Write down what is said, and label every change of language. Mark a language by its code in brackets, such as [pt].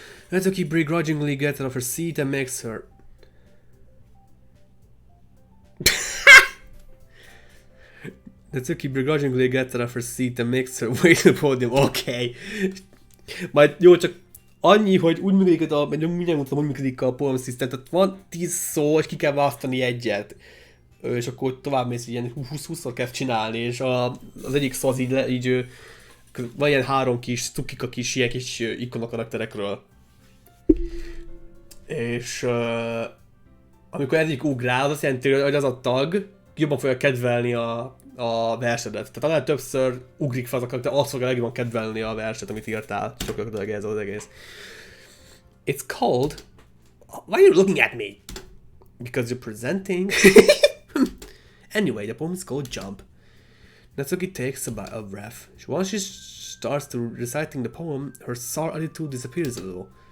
[en] Natsuki begrudgingly gets out of her seat and makes her... Natsuki begrudgingly gets off her seat and makes her way to the podium. Okay. [hu] Majd jó, csak annyi, hogy úgy működik mindjárt mondtam, hogy működik a poem system, tehát van 10 szó, és ki kell választani egyet. És akkor tovább mész, ilyen 20-20-szor kell csinálni, és az egyik szó az így van ilyen 3 kis cukika kis ilyen kis ikona karakterekről. És amikor egyik ugrál, az azt jelenti, hogy az a tag jobban fogja kedvelni a versedet. Tehát annál többször ugrik fel az a karakter, azt fogja legjobban kedvelni a verset, amit írtál. Sokkal ez az egész. [en] It's called... Why are you looking at me? Because you're presenting... Anyway, the poem is called Jump. Natsuki takes a breath. Once she starts to reciting the poem, her sour attitude disappears a little.